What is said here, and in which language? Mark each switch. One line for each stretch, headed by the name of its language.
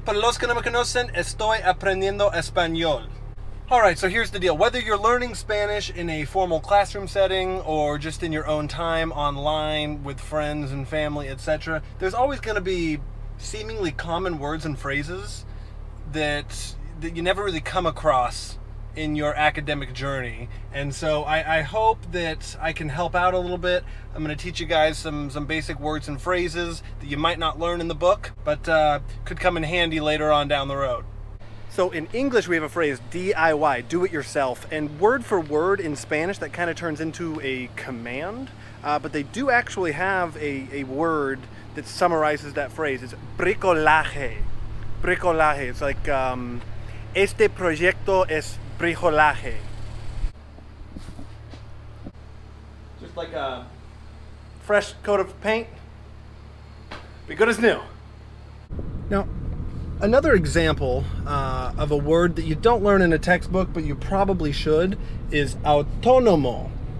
Spanish: Para los que no me conocen, estoy aprendiendo español.
English: Alright, so here's the deal. Whether you're learning Spanish in a formal classroom setting or just in your own time online with friends and family, etc., there's always going to be seemingly common words and phrases that you never really come across in your academic journey. And so I hope that I can help out a little bit. I'm going to teach you guys some basic words and phrases that you might not learn in the book, but could come in handy later on down the road. So in English we have a phrase, DIY, do it yourself, and word for word in Spanish that kind of turns into a command, but they do actually have a word that summarizes that phrase. It's bricolaje. Bricolaje. It's like,
Spanish: este proyecto es bricolaje.
English: Just like a fresh coat of paint, be good as new. Now, another example of a word that you don't learn in a textbook, but you probably should, is autónomo.